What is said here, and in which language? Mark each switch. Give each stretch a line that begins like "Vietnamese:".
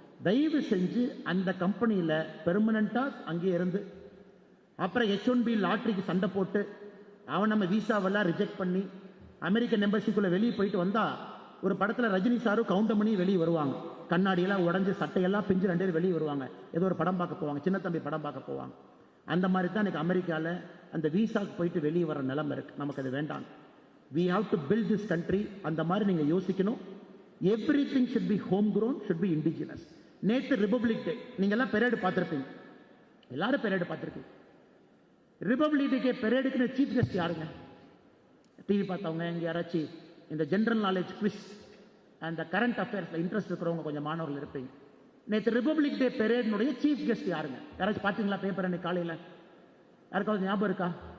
Tamil: தயவு செஞ்சு அந்த கம்பெனியில் பெர்மனண்டா அங்கே இருந்து அப்புறம் H-1B லாட்ரிக்கு சண்டை போட்டு அவன் நம்ம விசாவெல்லாம் ரிஜெக்ட் பண்ணி அமெரிக்கன் எம்பசிக்குள்ள வெளியே போயிட்டு வந்தா, ஒரு படத்தில் ரஜினி சாரும் கவுண்டமணி வெளியே வருவாங்க, கண்ணாடியெல்லாம் உடஞ்சி சட்டையெல்லாம் பிஞ்சு 2 பேர் வெளியே வருவாங்க, ஏதோ ஒரு படம் பார்க்க போவாங்க, சின்ன தம்பி படம் பார்க்க போவாங்க. அந்த மாதிரி தான் இன்னைக்கு அமெரிக்காவில் அந்த விசாக்கு போயிட்டு வெளியே வர நிலைமை இருக்கு. நமக்கு அது வேண்டாம்.
English: we have to build this country.
Tamil: அந்த மாதிரி நீங்க யோசிக்கணும்.
English: everything should be home grown, should be indigenous.
Tamil: நேற்று ரிபப்ளிக் டே, நீங்க எல்லாம் பெரேடு பார்த்துருப்பீங்க, எல்லாரும் பெரேடு பார்த்துருப்பீங்க. ரிபப்ளிக் டே பெரேடுக்கு சீஃப் கெஸ்ட் யாருங்க? டிவி பார்த்தவங்க இங்கே யாராச்சும் இந்த ஜென்ரல் நாலேஜ் குவிஸ் அந்த கரண்ட் அஃபேர்ஸ்ல இன்ட்ரெஸ்ட் இருக்கிறவங்க கொஞ்சம் மாணவர்கள் இருப்பீங்க. நேற்று ரிபப்ளிக் டே பெரேடினுடைய சீஃப் கெஸ்ட் யாருங்க? யாராச்சும் பார்த்தீங்களா பேப்பர் அன்னைக்கு காலையில்? யாருக்காவது ஞாபகம் இருக்கா?